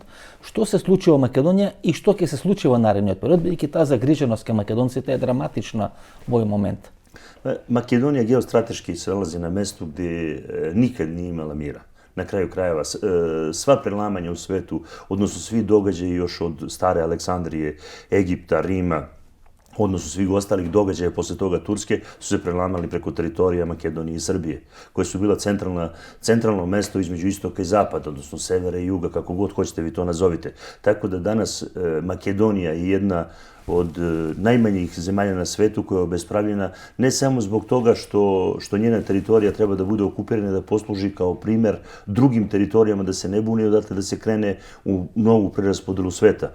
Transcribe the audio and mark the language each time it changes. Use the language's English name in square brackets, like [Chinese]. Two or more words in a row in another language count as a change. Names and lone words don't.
[Macedonian] Што се случи во Македонија и што ќе се случи во наредниот период, бидејќи таа загриженост кај македонците е драматична во овој момент? [Serbian] Македонија геостратешки се налази на место где никад не имала мира. На крају крајева, сва преламања у свету, односно сви догаđаji još од старе Александрije, Египта, Рима, odnosno svih ostalih događaja posle toga Turske su se prelamali preko teritorija Makedonije i Srbije, koje su bila centralno mesto između istoka i zapada, odnosno severa i juga, kako god hoćete vi to nazovite. Tako da danas Makedonija je jedna od najmanjih zemalja na svetu koja je obespravljena ne samo zbog toga što njena teritorija treba da bude okupirana, da posluži kao primer drugim teritorijama da se ne buni, odatle da se krene u novu preraspodelu sveta.